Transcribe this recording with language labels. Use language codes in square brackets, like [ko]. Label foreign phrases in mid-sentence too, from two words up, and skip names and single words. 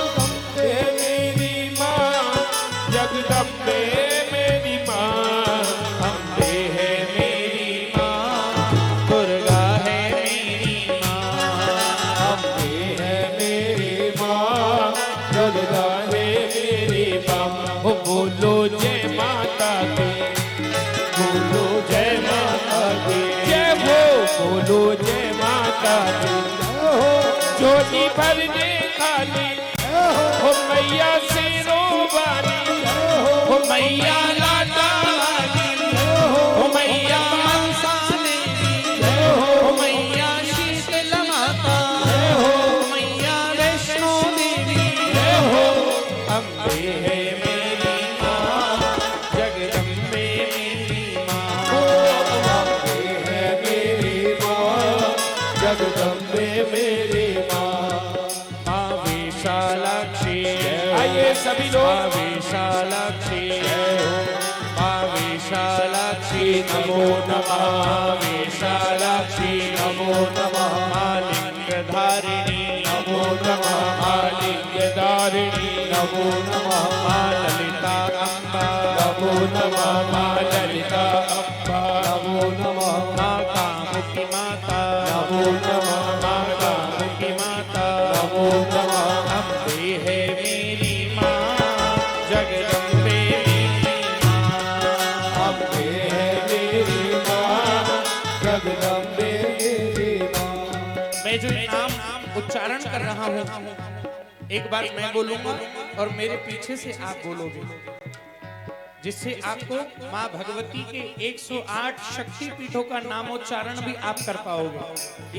[hi] जगदम्बे मेरी मां, अम्बे है मेरी मां दुर्गा है मेरी मां, अम्बे है मेरी मां जगदा है मेरी मां। ओ बोलो जय माता दी, बोलो जय माता दी, जय हो बोलो जय माता दी, जोनी भरने खाली हो मैया से रोवानी, हो मैया लाटा वाली, हो मैया मनसा देवी, हो मैया शीतल माता, हो मैया वैष्णो देवी, हो अम्बे है मेरी मां जगदम्बे मेरी मां, अम्बे है मेरी मां जगदम्बे मेरी मां। मां विशालाक्षी आइए सभी लोग, मां विशालाक्षी मां विशालाक्षी [sa] नमो नमः, [hi] मां विशालाक्षी [sa] नमो नमः, [hi] मां लिंगधारिणी [sa] नमो नमः, मां लिंगधारिणी नमो नमः, [hi] मां ललिता अम्बा [sa] नमो नमः, मां ललिता अम्बा नमो नमः, [hi] मां कामुकी माता [sa] नमो नमः, [hi] मां कामुकी माता [sa] नमो नमः, [hi] अम्बे है मेरी मां जगदम्बे मेरी मां, अम्बे है मेरी मां जगदम्बे मेरी मां। मैं जो ये नाम उच्चारण कर रहा हूँ एक बार मैं बोलूंगा और मेरे पीछे से आप बोलोगे, जिससे आपको मां भगवती के 108 शक्ति पीठों का नामोच्चारण भी आप कर पाओगे।